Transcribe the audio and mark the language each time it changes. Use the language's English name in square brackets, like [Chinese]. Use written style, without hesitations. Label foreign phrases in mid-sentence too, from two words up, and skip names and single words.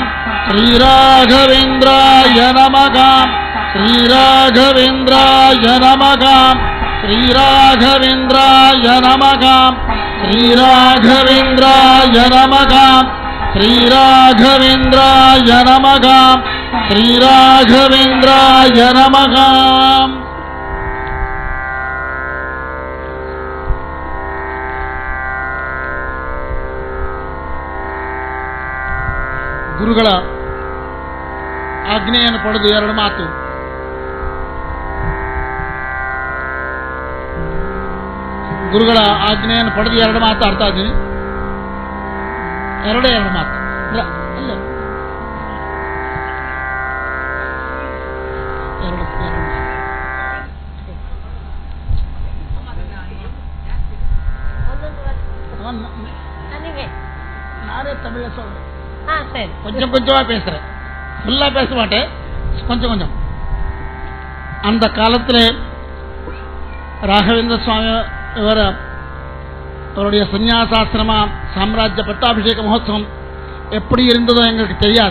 [Sanskrit] श्रीराघवेन्द्राय नमः श्रीराघवेन्द्राय नमः श्रीराघवेन्द्राय नमः श्रीराघवेन्द्राय नमः श्रीराघवेन्द्राय नमः श्रीराघवेन्द्राय नमः. [Kannada] ಗುರುಗಳ ಆಜ್ಞೆಯನ್ನು ಪಡೆದು ಎರಡು ಮಾತು. ಗುರುಗಳ ಆಜ್ಞೆಯನ್ನು ಪಡೆದು ಎರಡು ಮಾತಾಡ್ತಾ ಇದ್ದೀನಿ. ಎರಡು ಮಾತು ಅಲ್ಲ, ಎರಡು [Tamil] நானே தமிழ்ல சொல்றேன். கொஞ்சம் கொஞ்சமா பேசுறேன், ஃபுல்லா பேச மாட்டேன், கொஞ்சம் கொஞ்சம். அந்த காலத்தில் ராகவேந்திர சுவாமி அவருடைய சந்நியாசாசிரம சாம்ராஜ்ய பட்டாபிஷேக மகோத்சவம் எப்படி இருந்ததோ எங்களுக்கு தெரியாது.